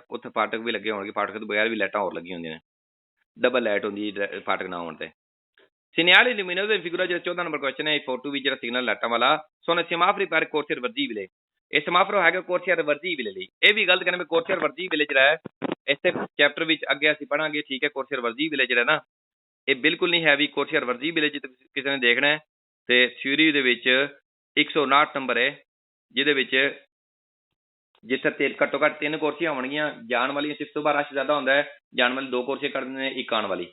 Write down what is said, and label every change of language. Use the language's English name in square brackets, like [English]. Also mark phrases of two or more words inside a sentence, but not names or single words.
[Punjabi] ਉੱਥੇ ਫਾਟਕ ਵੀ ਲੱਗੇ ਹੋਣਗੇ, ਫਾਟਕ ਤੋਂ ਬਗੈਰ ਵੀ ਲਾਈਟਾਂ ਹੋਰ ਲੱਗੀਆਂ ਹੁੰਦੀਆਂ ਨੇ, ਡਬਲ ਲਾਈਟ ਹੁੰਦੀ ਫਾਟਕ ਨਾ ਹੋਣ ਤੇ। [Italian] segnali luminosi in figura [Punjabi] ਜਿਹੜਾ 14 ਨੰਬਰ ਕੁਐਸਚਨ ਹੈ ਇਹ ਫੋਟੋ ਵਿੱਚ ਜਿਹੜਾ ਸਿਗਨਲ ਲਾਈਟਾਂ ਵਾਲਾ [Italian] sono semafori per corsia reversibile, [Punjabi] ਇਹ ਸਮਾਫਰੋ ਹੈਗਾ ਕੋਰਸੀਆ ਰਿਵਰਸੀਬਲ ਲਈ। ਇਹ ਵੀ ਗਲਤ ਕਹਿੰਦੇ ਕੋਰਸੀਆ ਰਿਵਰਸੀਬਲ ਜਿਹੜਾ ਹੈ ਇਸੇ ਚੈਪਟਰ ਵਿੱਚ ਅੱਗੇ ਅਸੀਂ ਪੜਾਂਗੇ, ਠੀਕ ਹੈ। ਕੋਰਸੀਆ ਰਿਵਰਸੀਬਲ ਜਿਹੜਾ ਨਾ ਇਹ ਬਿਲਕੁਲ ਨਹੀਂ ਹੈ ਵੀ ਕੋਰਸੀਆ ਰਿਵਰਸੀਬਲ ਜੇ ਕਿਸੇ ਨੇ ਦੇਖਣਾ ਹੈ ਤੇ ਥਿਊਰੀ ਦੇ ਵਿੱਚ 159 ਨੰਬਰ ਹੈ ਜਿਹਦੇ ਵਿੱਚ ਜਿੱਥੇ ਘੱਟੋ ਘੱਟ 3 ਕੋਰਸੀਆਂ ਹੋਣਗੀਆਂ ਜਾਣ ਵਾਲੀਆਂ, ਸਿਫਟ ਤੋਂ ਬਾਅਦ ਰਸ਼ ਜ਼ਿਆਦਾ ਹੁੰਦਾ ਹੈ, ਜਾਣ ਵਾਲੀ 2 ਕੋਰਸੀਆਂ ਕਰ ਦਿੰਦੇ ਨੇ, ਇੱਕ ਆਉਣ ਵਾਲੀ।